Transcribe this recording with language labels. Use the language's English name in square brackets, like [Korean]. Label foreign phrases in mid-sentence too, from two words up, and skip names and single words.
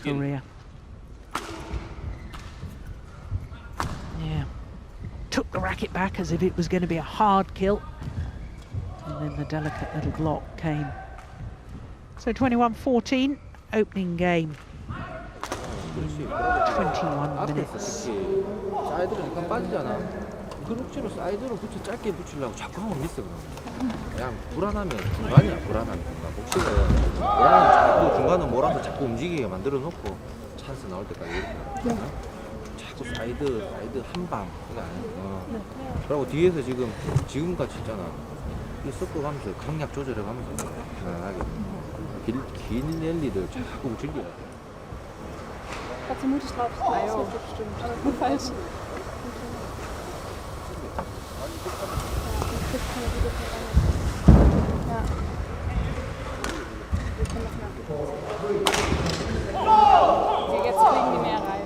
[English] Korea. Yeah. Took the racket back as if it was going to be a hard kill. And then the delicate little block came. So 21-14, opening game. In 21 minutes. [Korean] 사이드로 약간 빠지잖아. 그 룩지로 사이드로 붙여 짧게 붙이려고 자꾸 하고 있어. 그냥 불안하면 중간이야. 불안하면 중간. 복식을 불안하면 자꾸 중간을 몰아서 자꾸 움직이게 만들어 놓고 찬스 나올 때까지 이렇게. 자꾸 사이드 한 방. 그게 아니야. 그리고 뒤에서 지금같이 있잖아. 이 섞어가면서 강약 조절해가면서 편안하게. 긴 랠리를 자꾸 즐겨야 돼. [German] Hat sie mutig drauf. Ah, jo. Bestimmt. Aber gut falsch. Ja. Okay, jetzt fliegen die mehr rein.